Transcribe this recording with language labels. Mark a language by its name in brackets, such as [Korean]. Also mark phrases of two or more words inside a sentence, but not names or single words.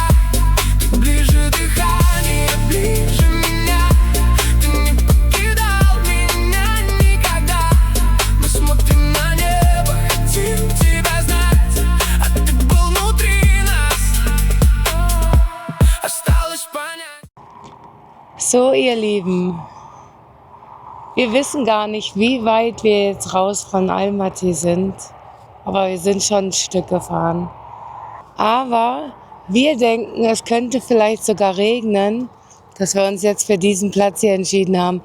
[Russian] Ты ближе дыхания, ближе меня. Ты не покидал меня никогда. Мы смотрим на небо, хотим тебя знать, а ты был внутри нас. Осталось понять. [German] So, ihr Lieben, wir wissen gar nicht, wie weit wir jetzt raus von Almaty sind, aber wir sind schon ein Stück gefahren. Aber wir denken, es könnte vielleicht sogar regnen, dass wir uns jetzt für diesen Platz hier entschieden haben.